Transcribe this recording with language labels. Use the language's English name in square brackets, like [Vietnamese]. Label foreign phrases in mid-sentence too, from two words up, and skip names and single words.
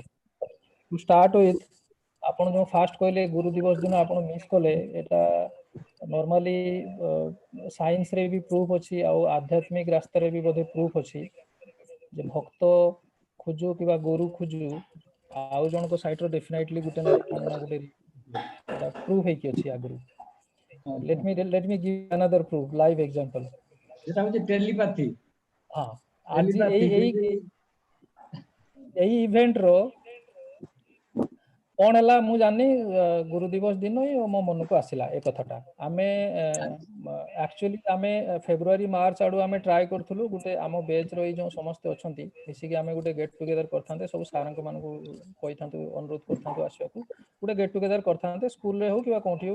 [English] to start with, [Odia] ଆପଣ ଯେଉଁ ଫାଷ୍ଟ କହିଲେ ଗୁରୁ ଦିବସ ଦିନ ଆପଣ ମିସ୍ କଲେ, ଏଇଟା ନର୍ମାଲି ସାଇନ୍ସରେ ବି ପ୍ରୁଫ୍ ଅଛି, ଆଉ ଆଧ୍ୟାତ୍ମିକ ରାସ୍ତାରେ ବି ବୋଧେ ପ୍ରୁଫ୍ ଅଛି ଯେ ଭକ୍ତ ଖୋଜୁ କିମ୍ବା ଗୁରୁ ଖୋଜୁ, ଆଉ ଜଣଙ୍କ ସାଇଟ୍ର ଡେଫିନେଟଲି ଗୋଟେ ନା ଗୋଟେ ପ୍ରୁଫ୍ ହେଇକି ଅଛି ଆଗରୁ। [English] let me give another proof, live example. [Odia] ସେଟା ହଉଛି ଟେଲିପାଥି। ହଁ, ଆଜି ଏଇ ଇଭେଣ୍ଟର କ'ଣ ହେଲା ମୁଁ ଜାଣିନି, ଗୁରୁ ଦିବସ ଦିନ ହିଁ ମୋ ମନକୁ ଆସିଲା ଏ କଥାଟା। ଆମେ ଆକ୍ଚୁଆଲି ଆମେ ଫେବୃଆରୀ ମାର୍ଚ୍ଚ ଆଡ଼ୁ ଆମେ ଟ୍ରାଏ କରୁଥିଲୁ, ଗୋଟେ ଆମ ବେଚ୍ର ଏଇ ଯେଉଁ ସମସ୍ତେ ଅଛନ୍ତି ମିଶିକି ଆମେ ଗୋଟେ [English] get together [Odia] କରିଥାନ୍ତେ, ସବୁ ସାର୍ଙ୍କ ମାନଙ୍କୁ କହିଥାନ୍ତୁ, ଅନୁରୋଧ କରିଥାନ୍ତୁ ଆସିବାକୁ, ଗୋଟେ [English] get together [Odia] କରିଥାନ୍ତେ, ସ୍କୁଲରେ ହଉ କିମ୍ବା କୋଉଠି ହଉ।